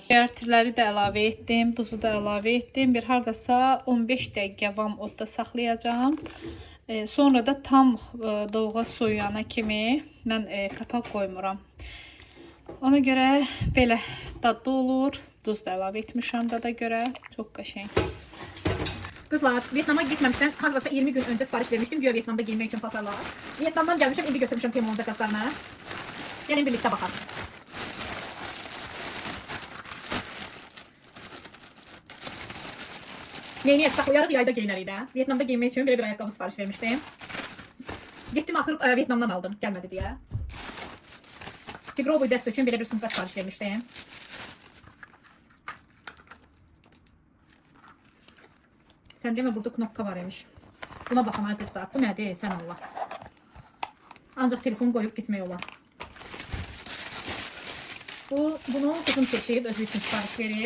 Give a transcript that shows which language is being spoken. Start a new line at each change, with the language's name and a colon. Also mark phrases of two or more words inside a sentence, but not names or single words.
Azerbaijani: Tirləri də əlavə etdim, duzu da əlavə etdim. Bir hardasa 15 dəqiqə vam odda saxlayacağam. Sonra da tam dovğa soyuyana kimi mən qapaq qoymuram. Ona görə belə dadlı olur. Duz da əlavə etmişəm dada görə. Çox qəşəng.
Turkish: Kızlar, Vietnam'a gitmemişten hardasa 20 gün önce sipariş vermiştim.
Azerbaijani: Güya
Turkish: Vietnam'da giymek için
Azerbaijani: paltarlar. Vietnam'dan gelmişim, indi götürmüşüm Temu zakazlarına.
Turkish: Gelin birlikte bakalım.
Azerbaijani: Neyini saklayarıq, yayda giyinərik də.
Turkish: Vietnam'da giymek için böyle bir ayakkabı sipariş vermiştim. Gittim axır Vietnam'dan aldım, gelmedi diye.
Azerbaijani: Tigroboy dəst üçün belə bir sumka
Turkish: sipariş vermiştim.
Azerbaijani: Sen deme, burada knopka var imiş. Buna baxın ay qızlar. Bu nədir? Sən Allah. Ancaq telefon qoyub gitmək olar. Bunu kızım seçib, özü üçün sipariş verib.